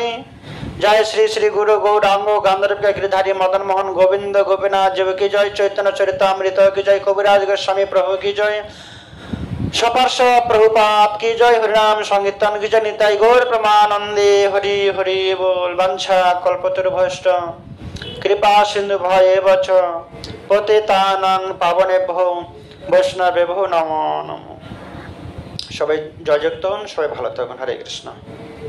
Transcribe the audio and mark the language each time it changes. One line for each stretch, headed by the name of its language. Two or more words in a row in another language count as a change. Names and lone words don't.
Bangla: জয় শ্রী শ্রী গুরু গৌরাঙ্গ গান্ধর্ব গিরিধারী মদন মোহন গোবিন্দ গোপীনাথ জীব কি জয়, চৈতন্য চরিতামৃত কি জয়, কবিরাজ গোস্বামী প্রভু কি জয়, সপার্শ প্রভুপাদ কি জয়, হরিনাম সংকীর্তন কি জয়, নিতাই গৌর প্রমানন্দে হরি হরি বল।
Sanskrit: বাঞ্ছা কল্পতরুভ্যশ্চ কৃপা সিন্ধু ভয়েবচ পতিতানাং পাবনেভ্যো বৈষ্ণবেভ্যো নমো নমো।
Bangla: সবাই জয়যুক্ত হন, সবাই ভালো থাকুন। হরে কৃষ্ণ।